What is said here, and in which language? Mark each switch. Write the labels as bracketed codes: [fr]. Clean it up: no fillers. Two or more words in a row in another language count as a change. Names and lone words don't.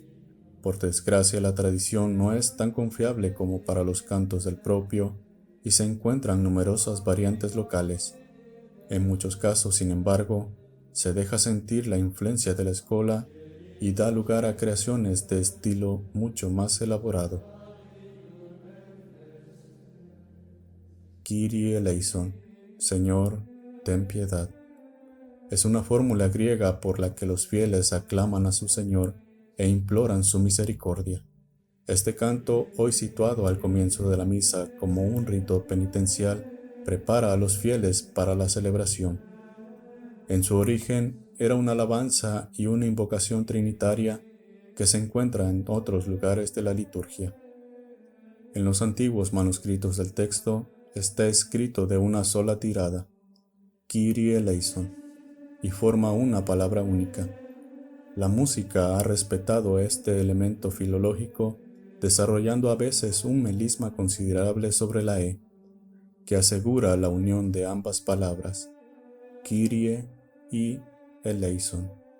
[es] Por desgracia, la tradición no es tan confiable como para los cantos del propio y se encuentran numerosas variantes locales. En muchos casos, sin embargo, se deja sentir la influencia de la escola y da lugar a creaciones de estilo mucho más elaborado. [el] Κύριε ελέησον, [es] Señor, ten piedad. Es una fórmula griega por la que los fieles aclaman a su Señor e imploran su misericordia. Este canto, hoy situado al comienzo de la misa como un rito penitencial, prepara a los fieles para la celebración. En su origen era una alabanza y una invocación trinitaria que se encuentra en otros lugares de la liturgia. En los antiguos manuscritos del texto está escrito de una sola tirada, [el] Κύριε ελέησον, [es] y forma una palabra única. La música ha respetado este elemento filológico, desarrollando a veces un melisma considerable sobre la E, que asegura la unión de ambas palabras, Kyrie y eleison.